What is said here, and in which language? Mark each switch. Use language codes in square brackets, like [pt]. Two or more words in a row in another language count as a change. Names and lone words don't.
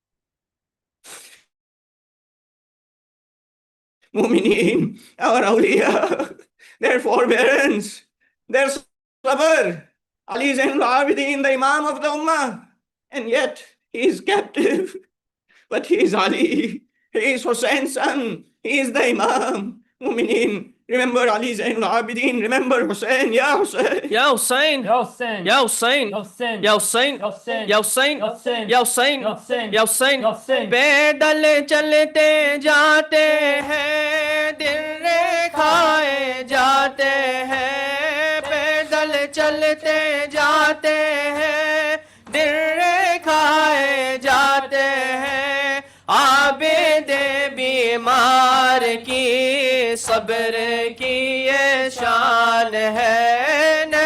[en] Mumineen, our awliya, their forbearance, their sabr. Ali Zainul Abidin, the Imam of the Ummah, and yet he is captive. But he is Ali, he is Hussein's son, he is the Imam. Mumineen, remember Ali Zainul Abidin, remember Hussein, Ya Hussein. Ya Hussein, Ya Hussein, Ya Hussein, Ya Hussein, Ya Hussein, Ya Hussein, Ya Hussein, Ya Hussein, Ya Hussein, Ya Hussein, Ya Hussein. Ya Hussein. [hi] पैदल चलते जाते हैं, दिल खाए जाते हैं, पैदल चलते जाते हैं, दिल खाए जाते हैं, आबिदे बीमार की सब्र की ये शान है,